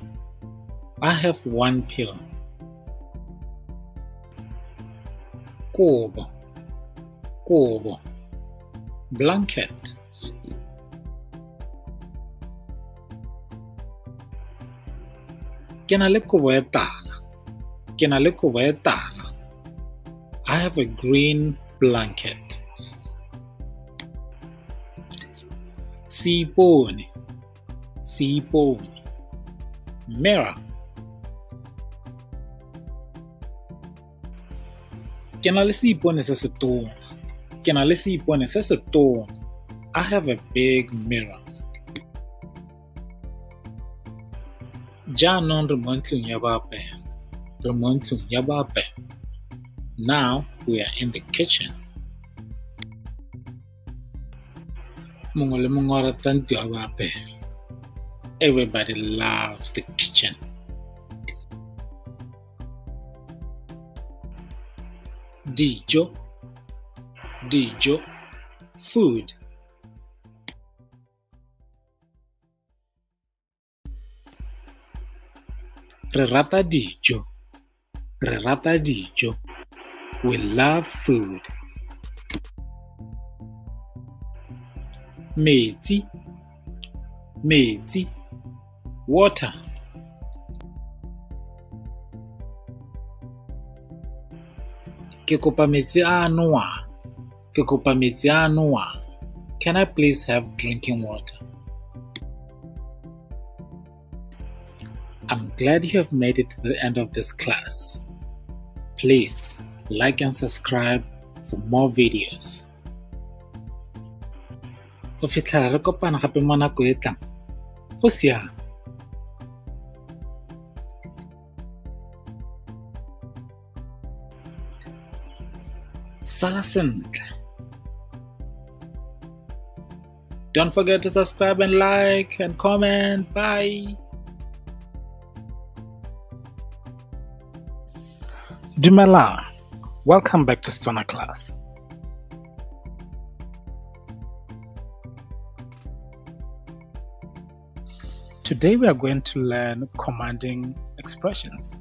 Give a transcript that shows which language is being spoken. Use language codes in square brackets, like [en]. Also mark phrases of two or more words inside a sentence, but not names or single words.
[en] I have one pillow. [tn] Kobo. Kobo. Blanket. Ke na le kobo e tala. Ke na le kobo e tala. [en] I have a green blanket. [tn] Seipone. Seipone. Mirror. Ke na le seipone se se tona. Ke na le seipone se se tona. [en] I have a big mirror. [tn] Jaanong re mo ntlong ya baapaya. Re mo ntlong ya baapaya. [en] Now we are in the kitchen. [tn] Mongwe le mongwe o rata ntlo ya baapaya. [en] Everybody loves the kitchen. [tn] Dijo. Dijo. Food. Re rata dijo. Re rata dijo. [en] We love food. [tn] Metsi. Metsi. Water. Ke kopa metsi a nowang. Ke kopa metsi a nowang. [en] Can I please have drinking water? I'm glad you have made it to the end of this class. Please like and subscribe for more videos. [tn] Go fitlhela re kopana gape mo nako e tlang. Go siame. Sala sentle. [en] Don't forget to subscribe and like and comment. Bye. [tn] Dumelang. [en] Welcome back to Stona class. Today we are going to learn commanding expressions.